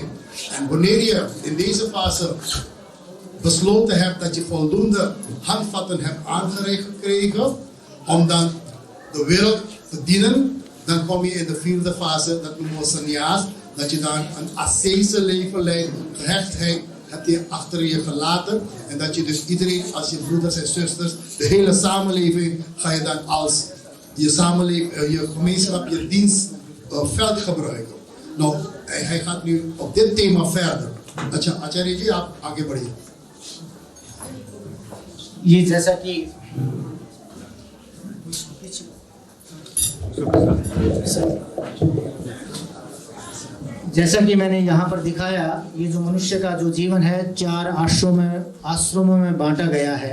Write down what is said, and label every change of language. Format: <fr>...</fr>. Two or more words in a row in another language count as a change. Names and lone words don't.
<nl>En wanneer je in deze fase besloten hebt dat je voldoende handvatten hebt aangereikt gekregen om dan de wereld te dienen, dan kom je in de 4e fase, dat noemen we sannyas, dat je dan een ascese leven leidt, gehechtheid heb je achter je gelaten en dat je dus iedereen als je broeders en zusters, de hele samenleving ga je dan als je samenleving, je gemeenschap, je dienstveld gebruiken. Nou, hij gaat nu op dit thema verder.</nl> <hi>Acharya ji, आप आगे बढ़िए. ये जैसा कि जैसा कि मैंने यहाँ पर दिखाया, ये जो मनुष्य का जो जीवन है 4 आश्रमों में बांटा गया है।</hi>